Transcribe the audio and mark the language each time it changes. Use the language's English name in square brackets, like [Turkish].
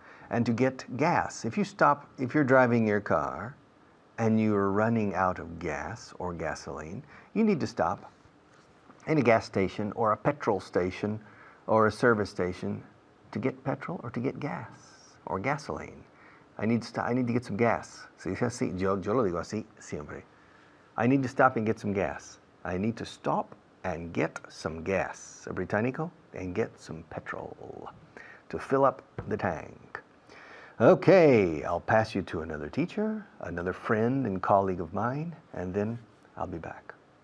[English] And to get gas, if you're driving your car and you're running out of gas or gasoline, you need to stop in a gas station or a petrol station or a service station to get petrol or to get gas or gasoline. I need to get some gas. [Spanish] Se dice así, yo lo digo así siempre. [English] I need to stop and get some gas. I need to stop and get some gas, a británico, and get some petrol to fill up the tank. Okay, I'll pass you to another teacher, another friend and colleague of mine, and then I'll be back.